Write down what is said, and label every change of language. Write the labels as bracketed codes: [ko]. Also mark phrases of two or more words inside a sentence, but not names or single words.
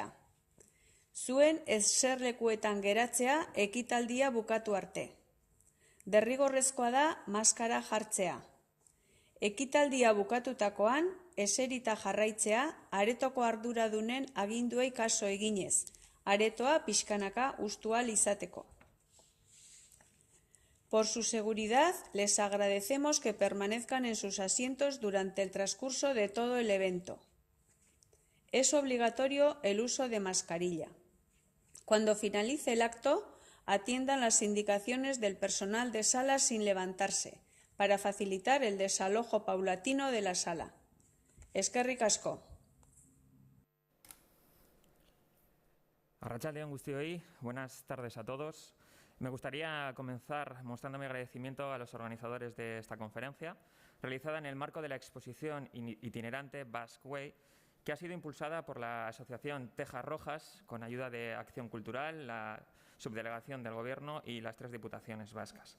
[eu] Zuen eserlekuetan geratzea ekitaldia bukatu arte. Derrigorrezkoa da maskara jartzea. Ekitaldia bukatutakoan, eserita jarraitzea aretoko arduradunen aginduei kaso eginez, aretoa pixkanaka hustu ahal izateko. [es] Por su seguridad, les agradecemos que permanezcan en sus asientos durante el transcurso de todo el evento. Es obligatorio el uso de mascarilla. Cuando finalice el acto, atiendan las indicaciones del personal de sala sin levantarse, para facilitar el desalojo paulatino de la sala. [eu] Eskerrik asko. Arratsaldeon guztioi, [es] buenas tardes a todos. Me gustaría comenzar mostrando mi agradecimiento a los organizadores de esta conferencia, realizada en el marco de la exposición itinerante Basque Way, que ha sido impulsada por la Asociación Tejas Rojas, con ayuda de Acción Cultural, la Subdelegación del Gobierno y las 3 diputaciones vascas.